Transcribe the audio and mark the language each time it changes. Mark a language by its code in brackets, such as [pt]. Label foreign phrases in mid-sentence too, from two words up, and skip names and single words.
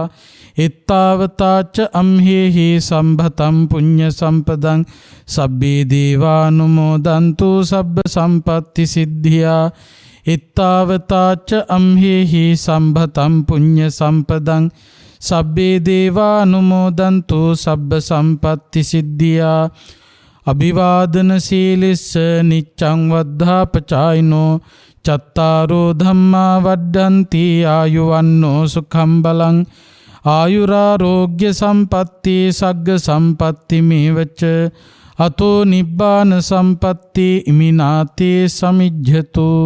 [pi] ඉත්තාවතාච අම්හෙහි සම්භතම් පුඤ්ඤ සම්පදං සබ්බේ දීවානුමෝදන්තු සබ්බ සම්පත්ති සිද්ධියා. ඉත්තාවතාච අම්හෙහි සම්භතම් පුඤ්ඤ සම්පදං සබ්බේ දේවානුමෝදන්තු සබ්බ සම්පත්ති සිද්ධියා. අභිවාදන සීලිස්ස නිච්ඡං වද්ධාපචායිනෝ චත්තාරෝ ධම්මා වඩ්ඩන්ති ආයුවන්නෝ සුඛං බලං ආයුරාෝග්‍ය සම්පatti සග්ග සම්පatti මේවච අතෝ නිබ්බාන සම්පatti ඉමිනාතේ සමිජ්ජතු.